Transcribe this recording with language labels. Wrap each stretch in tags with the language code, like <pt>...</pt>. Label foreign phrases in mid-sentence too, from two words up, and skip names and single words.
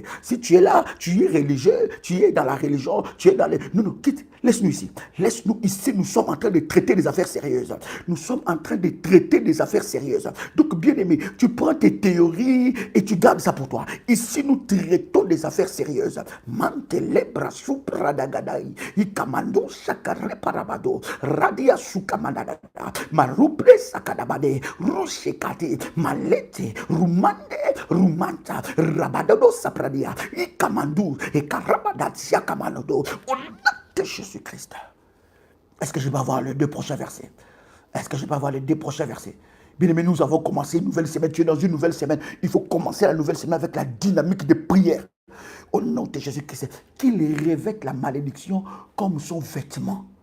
<fr>Si tu es là, tu es religieux, tu es dans la religion, tu es dans les... Non, quitte, laisse-nous ici. Laisse-nous ici, nous sommes en train de traiter des affaires sérieuses. Nous sommes en train de traiter des affaires sérieuses. Donc, bien aimé, tu prends tes théories et tu gardes ça pour toi. Ici, nous traitons des affaires sérieuses. Mantele brasu pradagadai, ikamando shakare parabado, radia sukamanada. Maruple sakadabade, rushekati, malete, rumanta, rabadado sapradia, ikamandu, et karabadat siakamanodo, au nom de Jésus-Christ. Est-ce que je vais avoir les 2 prochains versets? Est-ce que je vais avoir les 2 prochains versets? Bien aimé, nous avons commencé une nouvelle semaine. Tu es dans une nouvelle semaine. Il faut commencer la nouvelle semaine avec la dynamique de prière. Au nom de Jésus-Christ, qu'il revête la malédiction comme son vêtement.</fr>